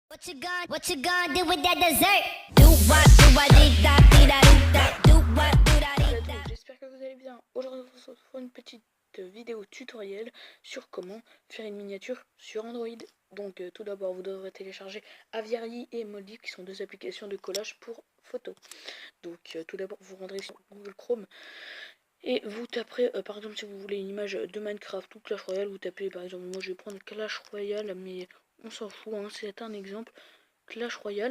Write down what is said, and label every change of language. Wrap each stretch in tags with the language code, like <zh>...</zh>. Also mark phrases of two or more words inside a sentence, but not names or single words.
<en>What you gonna do with that dessert? Do what, dee da dee da dee da. Do what, do da dee da.</en> <fr>J'espère que vous allez bien. Aujourd'hui, on se retrouve pour une petite vidéo tutoriel sur comment faire une miniature sur Android. Donc tout d'abord, vous devrez télécharger Aviary et Moldiv, qui sont deux applications de collage pour photos. Donc tout d'abord, vous rendrez sur Google Chrome et vous taperez, par exemple, si vous voulez une image de Minecraft ou Clash Royale, vous tapez, par exemple, moi je vais prendre Clash Royale, mais on s'en fout, hein, c'est un exemple, Clash Royale.</fr>